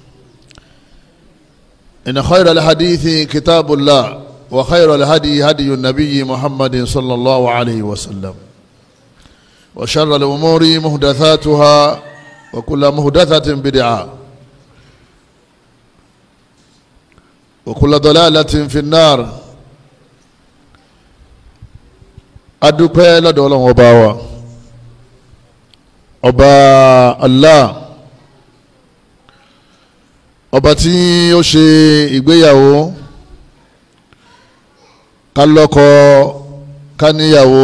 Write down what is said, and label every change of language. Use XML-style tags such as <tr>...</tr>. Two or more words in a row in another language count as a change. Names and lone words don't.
<ar>إن خير الحديث كتاب الله، وخير الهدي هدي النبي محمد صلى الله عليه وسلم، وشر الأمور محدثاتها، وكل محدثة بدعة، وكل ضلالة في النار.</ar> <yo>adúpẹ́ lọ́dọ̀ Ọlọ́run ọba wa, ọba Allah, ọba tí ó ṣe ìgbéyàwó ká lọ́kọ ká níyàwó.</yo>